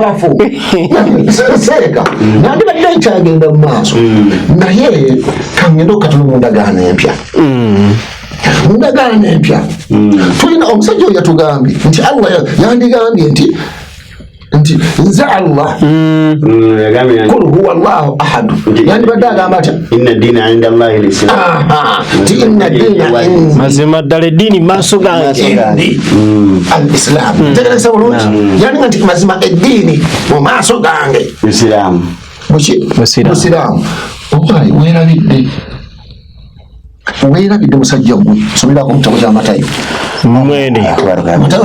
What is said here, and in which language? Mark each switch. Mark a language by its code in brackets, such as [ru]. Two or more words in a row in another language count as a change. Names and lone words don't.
[lg] seeka nandi badde ekyagenda mu maaso naye kangenda okatono mu ndagaano empya ndagaano empya tulina omusajja oyo yatugambye nti Allah yandigambye nti nze Allah [ar] قل هو الله أحد [lg] yandibadde agamba atya [ar] إن الدين عند الله الإسلام nti إن الدين [lg] mazima ddala eddiini maaso gange al-Islam tegereza bulungi yandinga nti mazima eddiini mu maaso gange Islam Musiraamu okwali weerabidde musajja gwe somerako mu kitabo kya Matayo Matayo